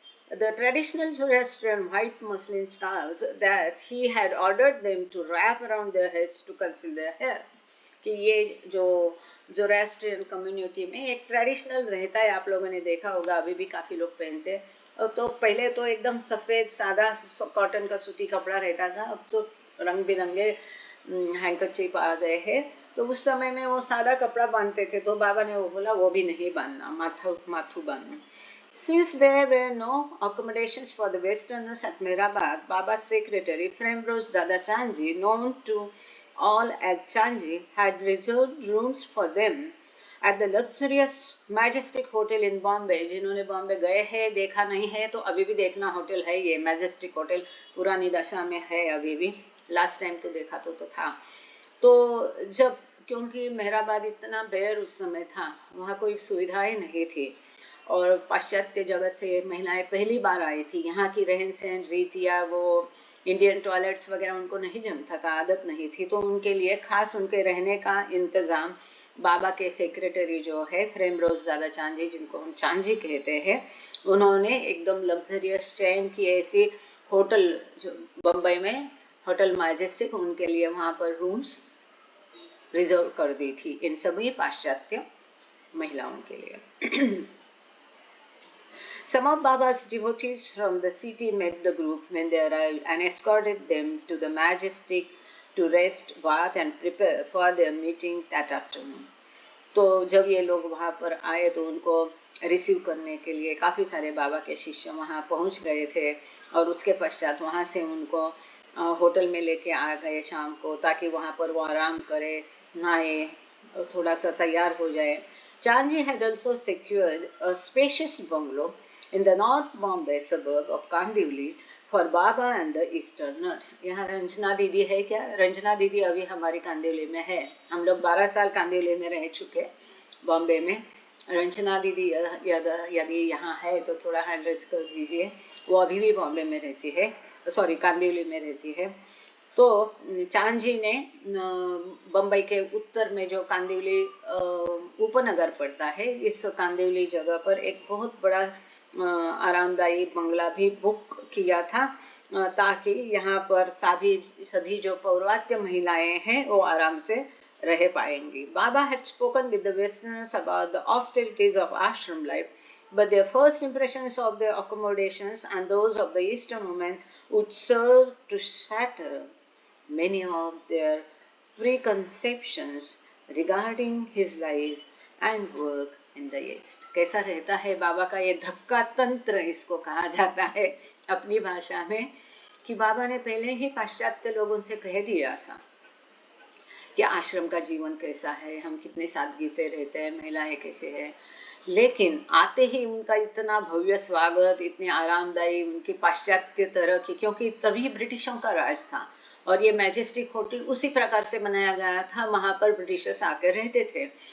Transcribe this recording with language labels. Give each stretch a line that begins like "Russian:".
English: The traditional Zoroastrian white muslin scarves that he had ordered them to wrap around their heads to conceal their hair,
Hindi: कि ये जो Zoroastrian community में एक traditional रहता है, आप लोगों ने देखा होगा, अभी भी काफ़ी लोग पहनते हैं। तो पहले तो एकदम सफ़ेद सादा कॉटन का सूती कपड़ा रहता था, अब तो रंग बिरंगे हैंकरचीफ आ गए हैं। तो उस समय में वो सादा कपड़ा बांधते थे, तो बाबा ने वो बोला वो भी नहीं बांधना, माथू बांधना।
English: Since there were no accommodations for the Westerners at Mehrabad, Baba's secretary, Premrose Dada Chanji, known to all as Chanji, had reserved rooms for them at the luxurious Majestic Hotel in Bombay.
Hindi: जिन्होंने बॉम्बे गए हैं, देखा नहीं है तो अभी भी देखना, होटल है ये मैजेस्टिक होटल, पुरानी दशा में है अभी भी। लास्ट टाइम तो देखा तो था। तो जब, क्योंकि मेहराबाद इतना बेर उस समय था, वहाँ कोई सुविधाएं नहीं थी और पाश्चात्य जगत से महिलाएं पहली बार आई थी, यहाँ की रहन सहन रीतियाँ, वो इंडियन टॉयलेट्स वगैरह उनको नहीं जमता था, आदत नहीं थी। तो उनके लिए खास उनके रहने का इंतज़ाम बाबा के सेक्रेटरी जो है प्रेमरोज दादा चांजी, जिनको हम चांजी कहते हैं, उन्होंने एकदम लग्जरियस चैन की ऐसी होटल जो बम्बई में होटल मैजेस्टिक, उनके लिए वहाँ पर रूम्स रिजर्व कर दी थी इन सभी पाश्चात्य महिलाओं के लिए।
English: Some of Baba's devotees from the city met the group when they arrived and escorted them to the Majestic to rest, bath and prepare for their meeting that afternoon.
Hindi: तो जब ये लोग वहाँ पर आए तो उनको रिसीव करने के लिए काफ़ी सारे बाबा के शिष्य वहाँ पहुँच गए थे और उसके पश्चात वहाँ से उनको होटल में लेके आ गए शाम को, ताकि वहाँ पर वो आराम करे, नहाए, थोड़ा सा तैयार हो जाए।
English: Chanji had also secured a spacious bungalow in the North Bombay suburb of Kandivli for Baba and the Easterners.
Hindi: यहाँ रंजना दीदी है क्या? रंजना दीदी अभी हमारी कांदिवली में है। हम लोग 12 साल कांदिवली में रह चुके बॉम्बे में। रंजना दीदी यदि यहाँ है तो थोड़ा हैंड रेज कर दीजिए। वो अभी भी बॉम्बे में रहती है, सॉरी कांदिवली में रहती है। तो चांजी ने बम्बई के उत्तर में जो कांदिवली उपनगर पड़ता है, इस कांदिवली जगह पर एक बहुत बड़ा आरामदायी बंगला भी बुक किया था, ताकि यहाँ पर सभी जो पौर्वात्य महिलाएं हैं वो आराम से रह पाएंगी।
English: Baba had spoken with the Westerners about the austerities of ashram life, but their first impressions of the accommodations and those of the Eastern women would serve to shatter many of their preconceptions regarding his life and work in the East.
Hindi: कैसा रहता है बाबा का ये धक्का तंत्र, इसको कहा जाता है अपनी भाषा में, कि बाबा ने पहले ही पाश्चात्य लोगों से कह दिया था कि आश्रम का जीवन कैसा है, हम कितने सादगी से रहते हैं, महिलाएं कैसे हैं। लेकिन आते ही उनका इतना भव्य स्वागत, इतने आरामदायी, उनकी पाश्चात्य तरह की, क्योंकि तभी ब्रिटिशों का राज था और ये मैजेस्टिक होटल उसी प्रकार से बनाया गया था, वहाँ पर ब्रिटिशर्स आके रहते थे।